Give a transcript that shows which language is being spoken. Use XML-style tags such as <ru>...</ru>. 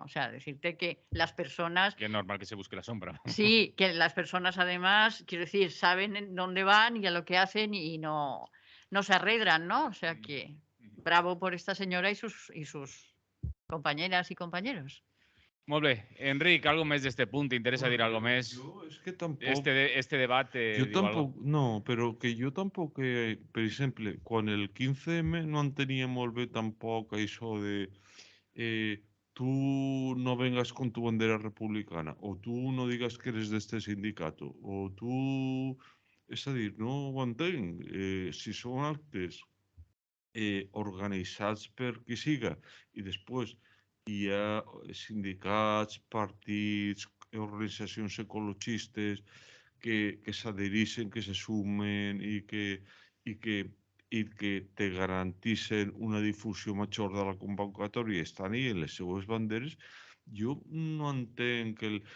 <es>O sea, decirte que las personas... Que es normal que se busque la sombra. Sí, que las personas además, quiero decir, saben en dónde van y a lo que hacen y no se arredran, ¿no? O sea que bravo por esta señora y sus compañeras i compañeros.</es> <ca>Molt bé. Enric, algo més d'este punt? T'interessa dir algo més?</ca> <es>Yo es que tampoco... Este debate... Yo tampoco... No, pero que yo tampoco...</es> <ca>Per exemple, quan el 15M no entenia molt bé tampoc això de...</ca> <es>tú no vengas con tu bandera republicana, o tú no digas que eres de este sindicato, o tú...</es> <ca>És a dir, no ho entenc. Si són actes organitzats per qui siga i després hi ha sindicats, partits, organitzacions ecologistes que s'adhereixen, que se sumen i que te garantissen una difusió major de la convocatòria i estan ahí en les seues banderes, jo no entenc que...</ca>